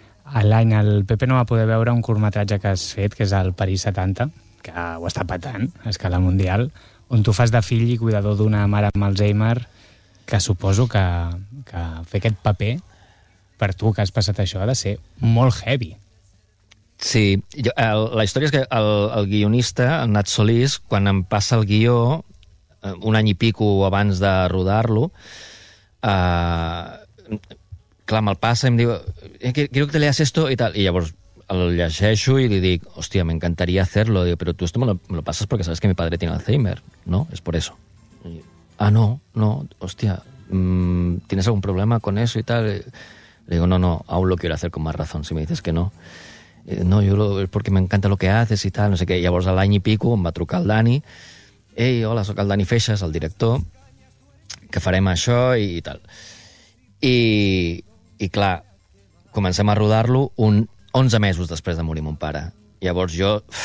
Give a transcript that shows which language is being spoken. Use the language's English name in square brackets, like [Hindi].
[Catalan] L'any el Pepe no va poder veure un curtmetratge que has fet, que és el París 70, que ho està patant a escala mundial, on tu fas de fill i cuidador d'una mare amb Alzheimer, que suposo que fer aquest paper, per tu que has passat això, ha de ser molt heavy. Sí, jo, la història és que el guionista, el Nat Solís, quan em passa el guió... un any i pico abans de rodar-lo, clar, me'l passa i em diu [Spanish] quiero que te leas esto [Catalan] i tal, i llavors el llegeixo i li dic hòstia, m'encantaria [Spanish] hacerlo, digo, pero tú esto me lo pasas porque sabes que mi padre tiene Alzheimer, ¿no? Es por eso. [Catalan] I, no, hòstia, [Spanish] ¿tienes algún problema con eso y tal? Le digo, no, aún lo quiero hacer con más razón, si me dices que no. No, es porque me encanta lo que haces y tal, [Catalan] no sé què. Llavors l'any i pico em va trucar el Dani: ei, hola, sóc el Dani Feixas, el director, que farem això i tal. I clar, comencem a rodar-lo 11 mesos després de morir mon pare. Llavors jo...